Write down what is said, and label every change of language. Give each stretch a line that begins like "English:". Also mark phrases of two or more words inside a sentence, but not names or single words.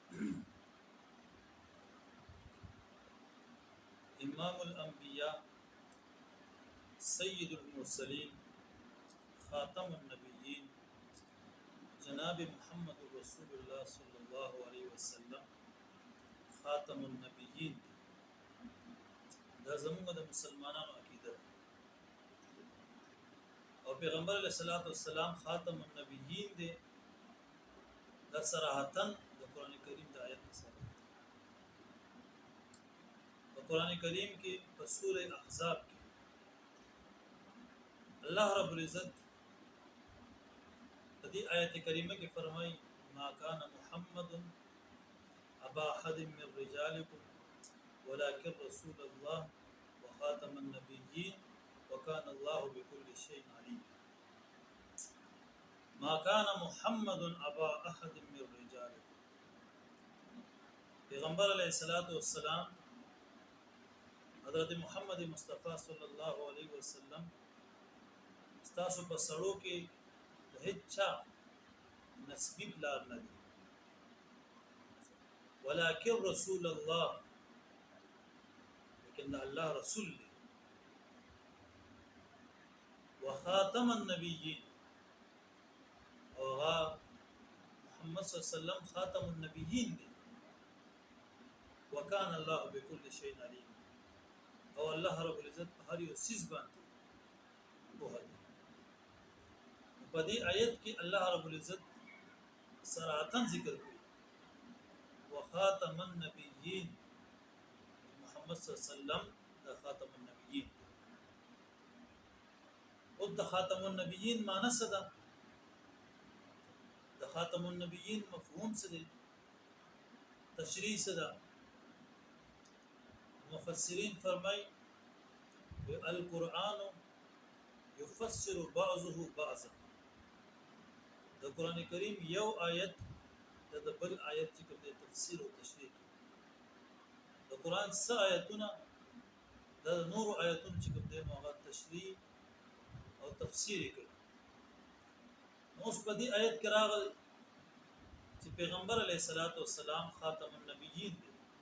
Arabic: إمام الأنبياء سيد المرسلين خاتم النبيين جناب محمد رسول الله صلى الله عليه وسلم خاتم النبيين.
Pashto: دا زموږ د مسلمانانو عقیده او پیغمبر
Arabic: علیه الصلاۃ والسلام خاتم النبیین
Pashto: دی. دا صراحتاً د قران کریم د آیت سره د قران کریم کې په سوره احزاب کې
Arabic: الله رب العزت
Pashto: په دې آیت کریمه کې فرمایي
Arabic: ما کان محمد ابا احد من رجالکم ولكن رسول الله وخاتم النبيين وكان الله بكل شيء عليم. ما كان محمد ابا احد من رجالکم.
Pashto: پیغمبر
Arabic: علیہ الصلوۃ والسلام
Pashto: حضرت محمد مصطفی
Arabic: صلی الله علیه وسلم
Pashto: ستاسو په سړو کې د هیڅ نسبی پلار نه دي،
Arabic: ولكن رسول الله،
Pashto: لیکن الله رسول دی،
Arabic: وخاتم النبیین،
Pashto: او محمد
Arabic: صلی الله علیه وسلم خاتم النبیین
Pashto: دی،
Arabic: وکان الله بكل شيء علیم،
Pashto: او
Arabic: الله رب العزت
Pashto: په هر یو سیز باندې پوهه دی. په دې آیت کې
Arabic: الله رب العزت
Pashto: صراحتاً ذکر کړی
Arabic: وخاتم النبیین،
Pashto: محمد
Arabic: صلی الله علیه وسلم
Pashto: د
Arabic: خاتم النبیین.
Pashto: او د
Arabic: خاتم النبیین
Pashto: معنی څه ده؟ د
Arabic: خاتم النبیین
Pashto: مفهوم څه دی؟ تشریح څه ده؟ مفسرین فرمای
Arabic: القرآن يفسر بعضه بعضا.
Pashto: د قران کریم یو آیت د بل آیت چې کوم د تفسیر او تشریح کوي. د قران څه آیتونه د نور آیتونو چې کوم د هغه تشریح او تفسیر کوي. اوس په دې آیت کې راغل چې پیغمبر
Arabic: علیه الصلاۃ والسلام خاتم النبیین
Pashto: دی.